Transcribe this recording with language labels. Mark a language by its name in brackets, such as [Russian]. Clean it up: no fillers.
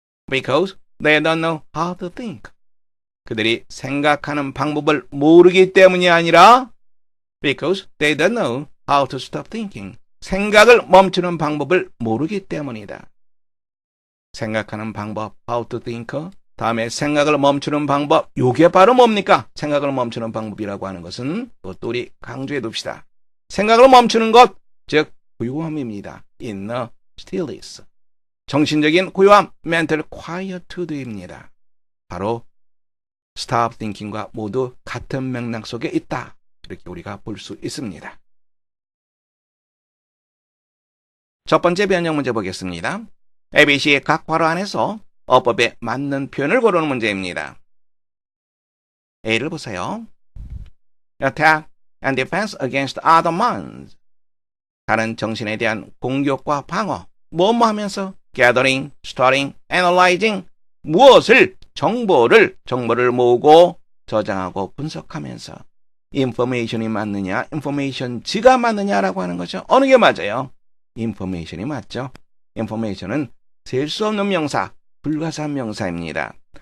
[English] Because they don't know how to think. [Korean] 그들이 생각하는 방법을 모르기 때문이 아니라 [English] Because they don't know how to stop thinking. [Korean] 생각을 멈추는 방법을 모르기 때문이다. 생각하는 방법, how to think. 다음에 생각을 멈추는 방법, 요게 바로 뭡니까? 생각을 멈추는 방법이라고 하는 것은 그것도 우리 강조해 둡시다. 생각을 멈추는 것, 즉 고요함입니다. inner stillness. 정신적인 고요함, mental quietude입니다. 바로 stop thinking과 모두 같은 맥락 속에 있다. 이렇게 우리가 볼 수 있습니다. 첫 번째 변형 문제 보겠습니다. ABC의 각 괄호 안에서 어법에 맞는 표현을 고르는 문제입니다. A를 보세요. [English] Attack and defense against other minds. [Korean] 다른 정신에 대한 공격과 방어. 뭐뭐 하면서 gathering, storing, analyzing. 무엇을? 정보를 모으고 저장하고 분석하면서 information이 맞느냐, information지가 맞느냐라고 하는 거죠. 어느 게 맞아요? information이 맞죠. information은 셀 수 없는 명사, 불가사한 명사입니다.